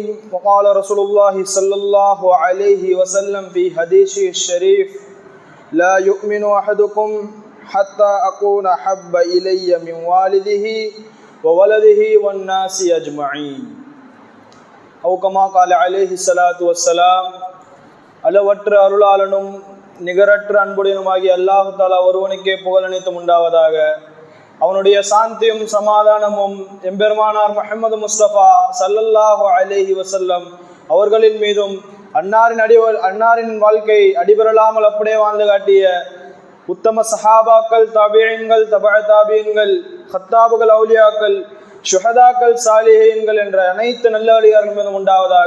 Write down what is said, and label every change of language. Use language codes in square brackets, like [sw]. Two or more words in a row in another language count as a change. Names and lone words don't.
[ar] وقال رسول الله صلى الله عليه وسلم في حديثه الشريف: لا يؤمن أحدكم حتى أكون أحب إلي من والده وولده والناس أجمعين. أو كما قال عليه الصلاة والسلام. [ta] அளவற்ற அருளாளனும் நிகரற்ற அன்புடையனுமாகிய [ar] الله تعالى [ta] ஒருவனுக்கே புகழ் அனைத்தும் உண்டாவதாக. அவனுடைய சாந்தியும் சமாதானமும் எம்பெருமானார் முஹம்மது முஸ்தபா [ar] صلى الله عليه وسلم [ta] அவர்களின் மீதும் அன்னாரின் வாழ்க்கை அடிபெறலாமல் அப்படியே வாழ்ந்து காட்டிய உத்தம சஹாபாக்கள், தாபிஈன்கள், தபஅ தாபிஈன்கள், ஹத்தாபுகள், அவுலியாக்கள், ஷுஹதாக்கள், சாலிஹீன்கள் என்ற அனைத்து நல்ல வழிகாரர்கள் மீதும் உண்டாவதாக.